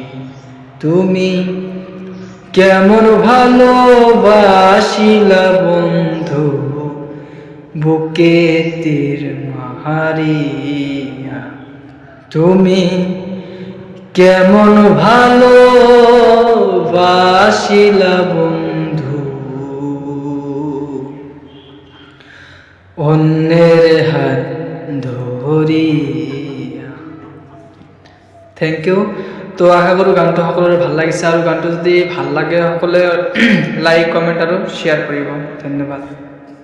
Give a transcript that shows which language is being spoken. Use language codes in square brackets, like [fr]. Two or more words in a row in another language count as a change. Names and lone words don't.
[bn] তুমি কেমন ভালোবাসিলা বন্ধু, বুকে তীর মাহারিয়া। তুমি কেমন ভালো বাসিলা বন্ধু অন্যের হাত ধরিয়া। [en] thank you. [as] তো আশা কৰোঁ গানটো সকলোৰে ভাল লাগিছে, আৰু গানটো যদি ভাল লাগে সকলোৱে [en] like comment [as] আৰু শ্বেয়াৰ কৰিব। ধন্যবাদ।